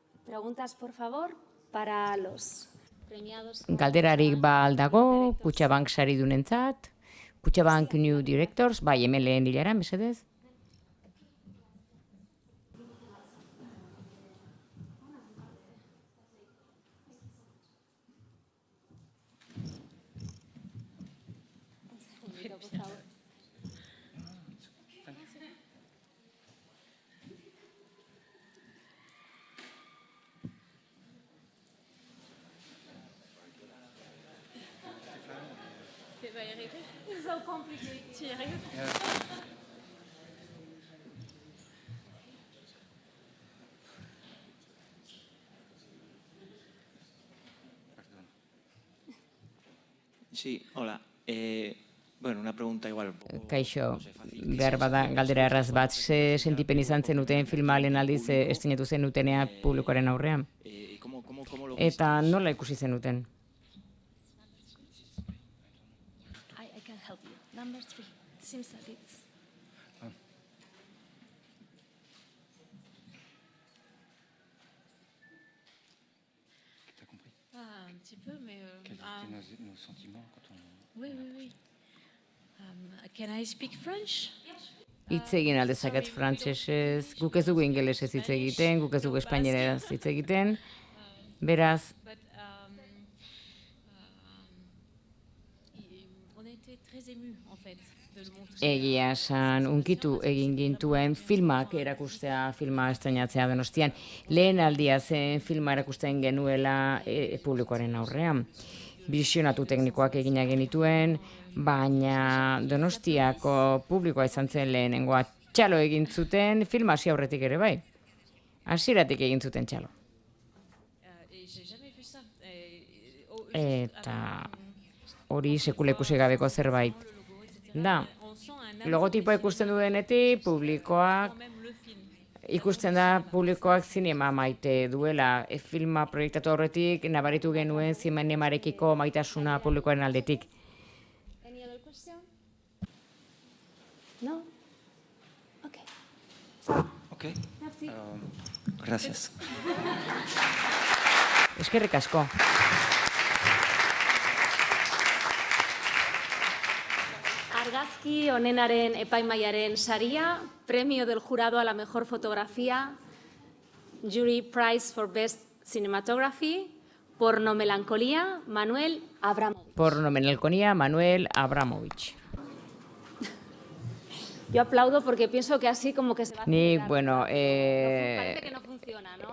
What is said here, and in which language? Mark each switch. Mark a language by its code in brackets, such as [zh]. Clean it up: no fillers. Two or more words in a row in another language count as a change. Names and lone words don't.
[es] Preguntas, por favor, para los premiados. [eu] Galderarik ba aldago, Kutxabank saridunentzat, Kutxabank New Directors, bai, hemen lehen hilaran, mesedez. [es] Por favor. [en] It's so complicated. [es] Sí, hola. Bueno, una pregunta igual. Un poco, [eu] Kaixo, [es] no sé, fácil. [eu] behar bada galdera erraz bat, ze sentipen izan zenuten filma lehen aldiz estinetu zenutenea publikoaren aurrean? [es] ¿Y cómo lo [eu] Eta nola ikusi zenuten? [en] I can help you. Number 3. It seems that it's... [fr] Ah, un petit peu, mais... Quels étaient nos sentiments quand on... oui, oui, oui. [en] Can I speak French? [eu] Hitz egin aldezaket frantsesez, guk ez dugu ingelesez hitz egiten, guk ez dugu espainieraz hitz egiten, beraz, [fr] But on était très émus, en fait, de le montrer. [eu] egia esan, unkitu egin gintuen filmak erakustea, filma estrenatzea Donostian. Lehen aldia zen filma erakusten genuela publikoaren aurrean. Bisionatu teknikoak egina genituen, baina Donostiako publikoa izan zen lehenengoa. Txalo egin zuten, filma hasi aurretik ere bai. Hasieratik egin zuten txalo. [fr] Et j'ai jamais vu ça. [eu] Eta hori sekula ikusi gabeko zerbait. Da, [fr] On sent un [eu] logotipoa ikusten duenetik, publikoak, [fr] même le film. [eu] ikusten da publikoak zinema maite duela. Filma proiektatu aurretik nabaritu genuen zinemarekiko maitasuna publikoaren aldetik. [en] Any other question? No? Okay. Ok. [fr] Merci. [es] Gracias. [eu] Eskerrik asko. Argazki onenaren epaimaiaren saria, [es] premio del jurado a la mejor fotografía, [en] Jury Prize for Best Cinematography, Porno Melancolía, Manuel Abramovich. Porno Menelkonia, Manuel Abramovich. [es] Yo aplaudo porque pienso que así como que se va a [eu] Nik, [es] acelerar. bueno, Parece que no funciona, ¿no?